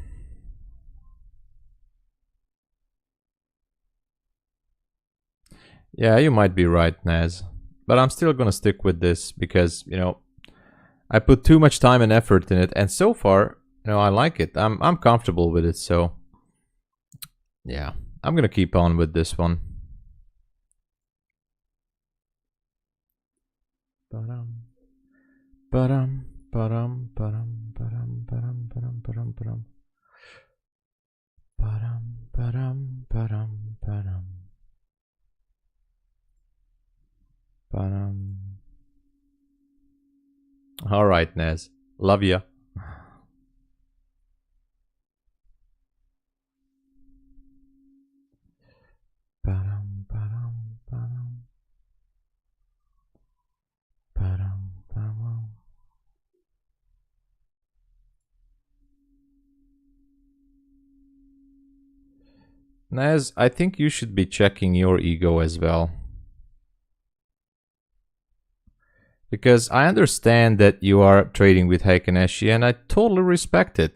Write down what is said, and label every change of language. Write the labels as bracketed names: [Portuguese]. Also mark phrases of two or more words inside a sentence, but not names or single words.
[English] Yeah, you might be right, Naz. But I'm still gonna stick with this because, you know, I put too much time and effort in it, and so far, you know, I like it. I'm comfortable with it, so yeah, I'm gonna keep on with this one. Ba-dum, ba-dum, ba-dum, ba-dum, ba-dum, ba-dum, ba-dum, ba-dum, ba-dum. Ba-dum, ba-dum, ba-dum, ba-dum. Ba-dum. All right, Nez. Love ya. Ba-dum, ba-dum, ba-dum. Ba-dum, ba-dum. Nez, I think you should be checking your ego as well. Because I understand that you are trading with Heiken and I totally respect it.